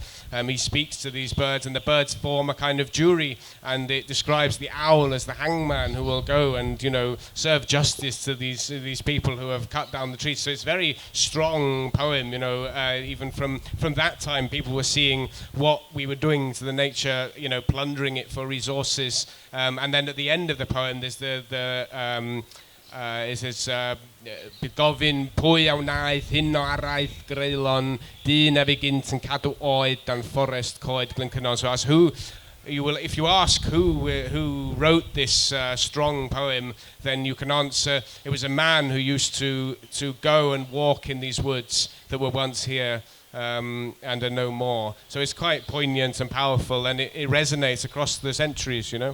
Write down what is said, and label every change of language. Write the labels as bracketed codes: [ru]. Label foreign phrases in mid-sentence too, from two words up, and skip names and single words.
[en] He speaks to these birds, and the birds form a kind of jury, and it describes the owl as the hangman who will go and serve justice to these people who have cut down the trees. So it's a very strong poem. Even from that time, people were seeing what we were doing to the nature, plundering it for resources. And then at the end of the poem, there's it says, [cy] Bydofyn pwy a wnaeth hyn o araith greulon, dyn a gynt yn cadw oed dan fforest coed Glyncynon. [en] So as if you ask who wrote this strong poem, then you can answer it was a man who used to go and walk in these woods that were once here and are no more. So it's quite poignant and powerful, and it resonates across the centuries,